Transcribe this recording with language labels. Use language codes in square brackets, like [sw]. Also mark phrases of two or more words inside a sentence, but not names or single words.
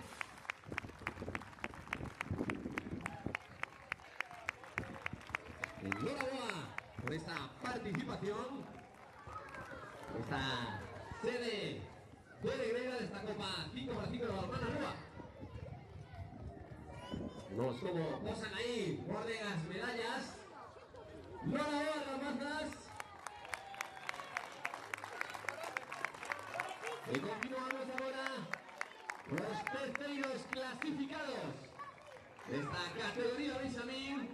[es] Enhorabuena por esta participación, esta sede de Negreira de esta Copa 5 para 5 de balonmán Rúa. Vemos como posan ahí, guarden las medallas. Enhorabuena las mazas. Y continuamos ahora con los terceros clasificados de esta categoría Benjamín.